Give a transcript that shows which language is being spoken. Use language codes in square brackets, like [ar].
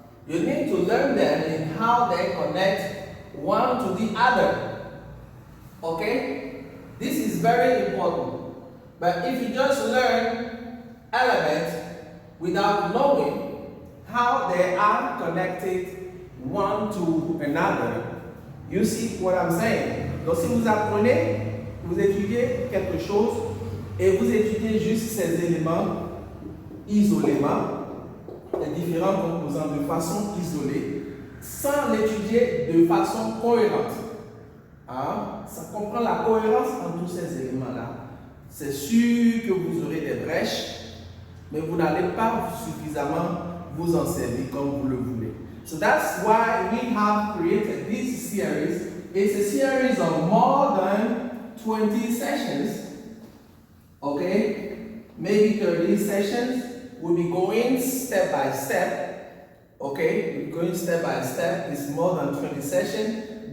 [en] You need to learn them in how they connect one to the other. Okay? This is very important. But if you just learn elements without knowing how they are connected one to another, you see what I'm saying? [fr] Donc si vous apprenez, vous étudiez quelque chose et vous étudiez juste ces éléments isolément, les différents composants de façon isolée, sans l'étudier de façon cohérente. Hein? Ça comprend la cohérence entre tous ces éléments-là. C'est sûr que vous aurez des brèches, mais vous n'allez pas suffisamment vous en servir comme vous le voulez. [en] So that's why we have created this series. It's a series of more than 20 sessions. Okay? Maybe 30 sessions. We'll be going step by step. Okay? We'll be going step by step. It's more than 20 sessions.